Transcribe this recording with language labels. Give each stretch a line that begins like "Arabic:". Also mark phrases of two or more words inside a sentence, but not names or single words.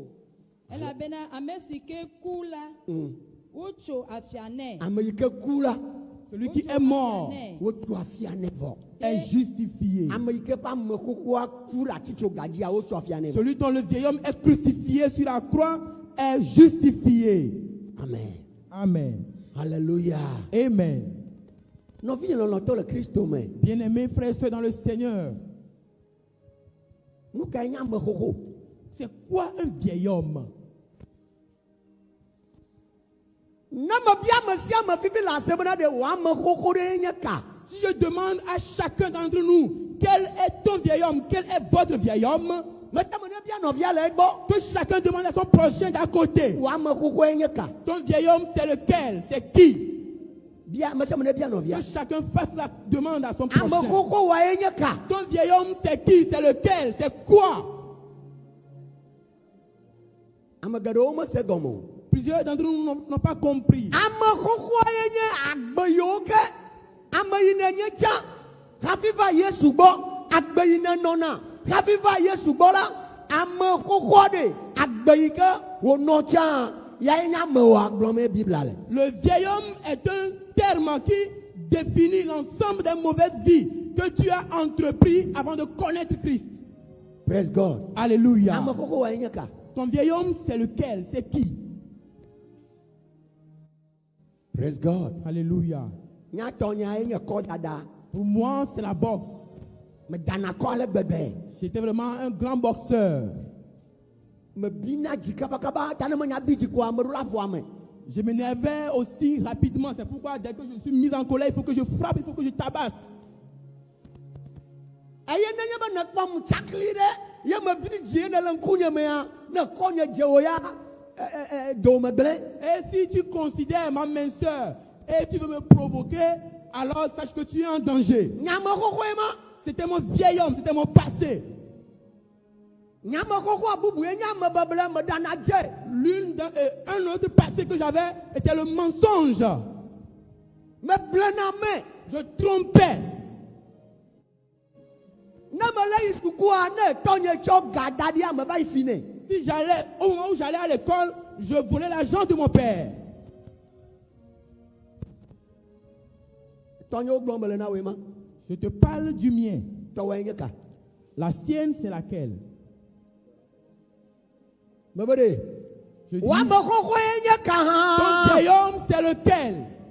Ewe: Elabena ame si ke ku la, wotso afia nɛ. Ame yi ke ku la
French: Celui qui est mort
Ewe: wotso afia nɛ vɔ.
French: est justifié.
Ewe: Ame yi ke ƒe ame xoxoa ku ɖe atsi tso ga dzia wotso afia nɛ vɔ.
French: Celui dont le vieil homme est crucifié sur la croix est justifié. Amen. Amen. Alléluia. Amen.
Ewe: Nɔvinye lɔlɔ̃tɔ le Kristo me.
French: Bien-aimés frères et sœurs dans le Seigneur,
Ewe: Nu kae nye ame xoxo?
French: c'est quoi un vieil homme?
Ewe: Ne me bia ame sia ame fifi le ase bena ɖe wò ame xoxo ɖe nye ka.
French: Si je demande à chacun d'entre nous, quel est ton vieil homme, quel est votre vieil homme,
Ewe: Meta me ne bia nɔvia le egbɔ.
French: que chacun demande à son prochain d'à côté.
Ewe: Wò ame xoxo nye ka.
French: Ton vieil homme, c'est lequel? C'est qui?
Ewe: Bia me sia me ne bia nɔvia.
French: Que chacun fasse la demande à son
Ewe: Ame
French: prochain.
Ewe: xoxo woe nye ka.
French: Ton vieil homme, c'est qui? C'est lequel? C'est quoi?
Ewe: Ame geɖewo me se gɔme o.
French: Plusieurs d'entre nous n'ont pas compris.
Ewe: Ame xoxoa ye nye agbe yiwo ke ame yi ne nye tsã hafi va Yesu gbɔ agbe yi ne nɔna hafi va Yesu gbɔ la ame xoxoa ɖe agbe yi ke wònɔ tsã ya ye nye amewo agblɔm ye Biblia le.
French: Le vieil homme est un terme qui définit l'ensemble des mauvaises vies que tu as entrepris avant de connaître Christ.
English: Praise God.
French: Alléluia.
Ewe: Ame xoxoa ye nye ka.
French: Ton vieil homme, c'est lequel? C'est qui?
English: Praise God.
French: Alléluia.
Ewe: Nyatɔ nya ye nye kɔ dada.
French: Pour moi, c'est la boxe.
Ewe: Me dana kɔ ale gbegbe.
French: J'étais vraiment un grand boxeur.
Ewe: Me bina dzi kabakaba ta ne me nya bi dzi ko ame ɖo la ƒo ame.
French: Je m'énervais aussi rapidement. C'est pourquoi dès que je suis mis en colère, il faut que je frappe, il faut que je tabasse.
Ewe: Eye nenye be ne kpɔm tsakli ɖe ye me bi dzi ne le ŋkunye mea ne kɔ nye dze wo ya dome gblẽ.
French: Et si tu considères ma minceur et tu veux me provoquer, alors sache que tu es en danger.
Ewe: Nyame xoxoe ma.
French: C'était mon vieil homme, c'était mon passé.
Ewe: Nyame xoxoa bubu ye nye ame beble me dana dze.
French: Un autre passé que j'avais était le mensonge.
Ewe: Me blena me.
French: Je trompais.
Ewe: Ne me le yi sukua ne tɔnye tsɔ ga da ɖi ame va yi fi nɛ.
French: Si j'allais, au moment où j'allais à l'école, je volais l'argent de mon père.
Ewe: Tɔnyewo gblɔm mele na woe ma.
French: Je te parle du mien.
Ewe: Tɔwoe nye ka.
French: La sienne, c'est laquelle?
Ewe: Me be ɖe.
French: Je dis,
Ewe: Wo ame xoxoe nye ka
French: ton
Ewe: hã.
French: vieil homme, c'est lequel?